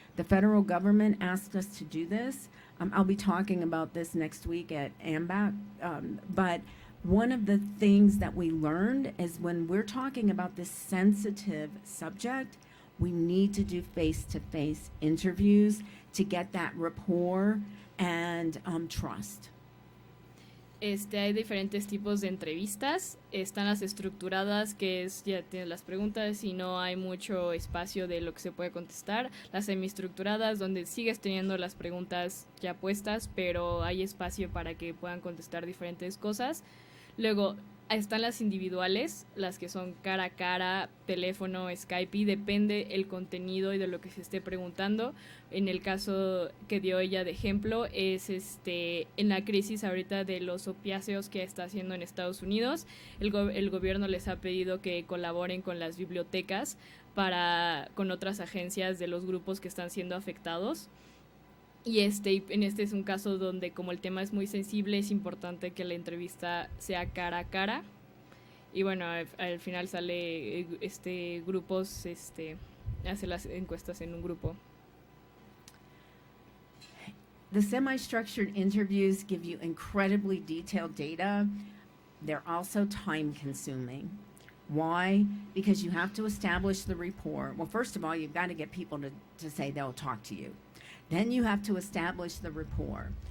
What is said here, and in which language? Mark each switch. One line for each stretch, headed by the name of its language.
English: The federal government asked us to do this. I'll be talking about this next week at AMBAC, but one of the things that we learned is when we're talking about this sensitive subject, we need to do face-to-face interviews to get that rapport and trust.
Spanish: Hay diferentes tipos de entrevistas. Están las estructuradas, que ya tienes las preguntas y no hay mucho espacio de lo que se puede contestar. Las semiestructuradas, donde sigues teniendo las preguntas ya puestas, pero hay espacio para que puedan contestar diferentes cosas. Luego están las individuales, las que son cara a cara, teléfono, Skype, y depende el contenido y de lo que se esté preguntando. En el caso que dio ella de ejemplo es en la crisis ahorita de los opiáceos que está haciendo en Estados Unidos, el gobierno les ha pedido que colaboren con las bibliotecas con otras agencias de los grupos que están siendo afectados. Y en este es un caso donde, como el tema es muy sensible, es importante que la entrevista sea cara a cara. Y bueno, al final sale grupos, hace las encuestas en un grupo.
English: The semi-structured interviews give you incredibly detailed data. They're also time-consuming. Why? Because you have to establish the rapport. Well, first of all, you've got to get people to say they'll talk to you. Then you have to establish the rapport.